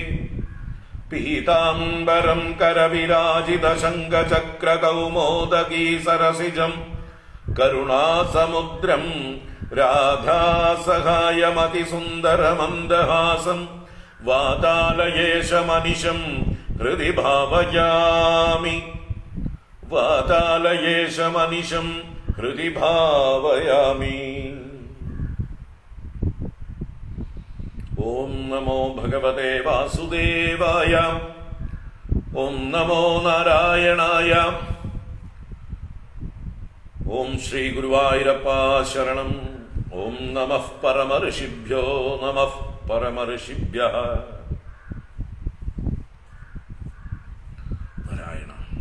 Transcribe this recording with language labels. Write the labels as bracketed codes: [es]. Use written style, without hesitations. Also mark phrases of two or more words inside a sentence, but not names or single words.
[sa] पीताम्बरं करविराजितशङ्खचक्रकौमोदकी सरसिजं करुणासमुद्रं राधासहायमतिसुन्दरमन्दहासं वातालयेशमनिशं हृदि भावयामि। वातालयेशमनिशं हृदि भावयामि। ओम नमो भगवते वासुदेवाय। ഓം നമോ നാരായണായ. ഓം ശ്രീ ഗുരുവായൂരപ്പ ശരണം. ഓം നമഃ പരമഋഷിഭ്യോ നമഃ പരമഋഷിഭ്യഃ. നാരായണ.